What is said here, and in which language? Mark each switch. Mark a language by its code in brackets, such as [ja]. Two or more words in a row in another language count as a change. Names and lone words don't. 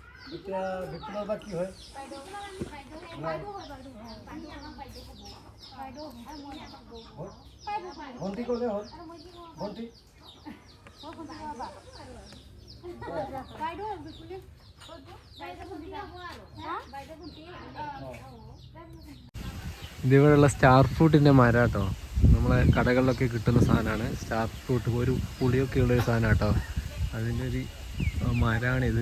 [as] কি হয় ভণ্টি ক'লে হ'ল ভণ্টি [ml] ഇതിവിടെയുള്ള [en] star fruit's [ml] മരം കേട്ടോ. നമ്മളെ കടകളിലൊക്കെ കിട്ടുന്ന സാധനമാണ് [en] star fruit. [ml] ഒരു പുളിയൊക്കെ ഉള്ളൊരു സാധനം കേട്ടോ. അതിൻ്റെ ഒരു മരമാണിത്.